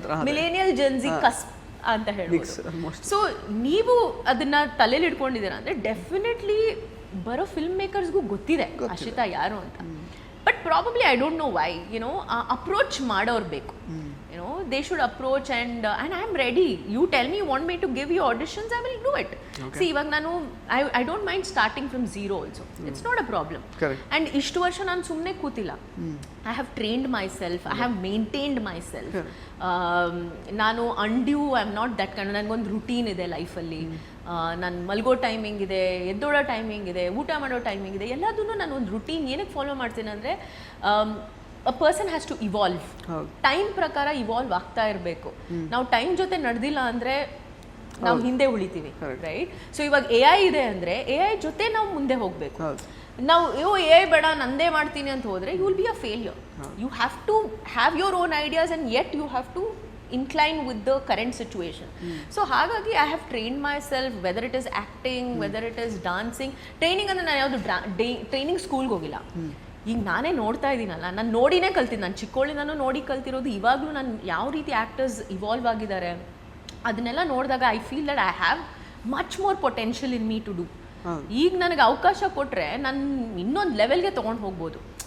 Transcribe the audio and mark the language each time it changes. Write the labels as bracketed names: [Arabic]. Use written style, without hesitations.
[Kannada] Millennial Gen Z cusp ಅಂತ ಹೇಳ್ಬೋದು. So ನೀವು ಅದನ್ನ ತಲೆಯಲ್ಲಿ ಇಟ್ಕೊಂಡಿದ್ದೀರಾ ಅಂದ್ರೆ ಡೆಫಿನೆಟ್ಲಿ ಬರೋ ಫಿಲ್ಮ್ ಮೇಕರ್ಸ್ಗೂ ಗೊತ್ತಿದೆ ಅಶ್ವಿತಾ ಯಾರು ಅಂತ. [English] but probably I don't know why approach [Kannada] ಮಾಡೋರು ಬೇಕು. [English] They should approach and I am ready. You tell me you want me to give you auditions, I will do it. See, [Kannada] ಇವಾಗ ನಾನು [English] I don't mind starting from zero also. It's not a problem. [Kannada] And ಇಷ್ಟು ವರ್ಷ ನಾನು ಸುಮ್ಮನೆ ಕೂತಿಲ್ಲ. [English] I have trained myself, I have maintained myself. [Kannada] ನಾನು [English] undue, I am not that kind. [Kannada] ನನಗೊಂದು routine ಇದೆ ಲೈಫಲ್ಲಿ. ನಾನು ಮಲ್ಗೋ ಟೈಮಿಂಗ್ ಇದೆ, ಎದ್ದೋಳೋ ಟೈಮಿಂಗ್ ಇದೆ, ಊಟ ಮಾಡೋ ಟೈಮಿಂಗ್ ಇದೆ, ಎಲ್ಲದನ್ನು ನಾನು ಒಂದು ರೂಟೀನ್ ಏನಕ್ಕೆ ಫಾಲೋ ಮಾಡ್ತೀನಿ ಅಂದರೆ [English] A person has to evolve. [Kannada] ಹೌದು. ಟೈಮ್ ಪ್ರಕಾರ ಇವಾಲ್ವ್ ಆಗ್ತಾ ಇರಬೇಕು. ನಾವು ಟೈಮ್ ಜೊತೆ ನಡೆದಿಲ್ಲ ಅಂದರೆ ನಾವು ಹಿಂದೆ ಉಳಿತೀವಿ, ರೈಟ್? ಸೊ ಇವಾಗ AI ಇದೆ ಅಂದರೆ AI ಜೊತೆ ನಾವು ಮುಂದೆ ಹೋಗಬೇಕು. ನಾವು AI ಬೇಡ ನಂದೇ ಮಾಡ್ತೀನಿ ಅಂತ ಹೋದರೆ [English] You will be a failure. You have to have your own ideas and yet you have to incline with the current situation. So [Kannada] ಹಾಗಾಗಿ [English] I have trained myself, whether it is acting, whether it is dancing. [Kannada] Training ಅಂದರೆ ನಾನು ಯಾವುದು training ಸ್ಕೂಲ್ಗೆ ಹೋಗಿಲ್ಲ. ಈಗ ನಾನೇ ನೋಡ್ತಾ ಇದ್ದೀನಲ್ಲ, ನಾನು ನೋಡಿನೇ ಕಲ್ತಿದ್ದು. ನಾನು ಚಿಕ್ಕವಳಿಂದನೂ ನೋಡಿ ಕಲ್ತಿರೋದು. ಇವಾಗಲೂ ನಾನು ಯಾವ ರೀತಿ ಆ್ಯಕ್ಟರ್ಸ್ ಇವಾಲ್ವ್ ಆಗಿದ್ದಾರೆ ಅದನ್ನೆಲ್ಲ ನೋಡಿದಾಗ [English] I feel that I have much more potential in me to do. [Kannada] ಈಗ ನನಗೆ ಅವಕಾಶ ಕೊಟ್ಟರೆ ನಾನು ಇನ್ನೊಂದು ಲೆವೆಲ್ಗೆ ತೊಗೊಂಡು ಹೋಗ್ಬೋದು.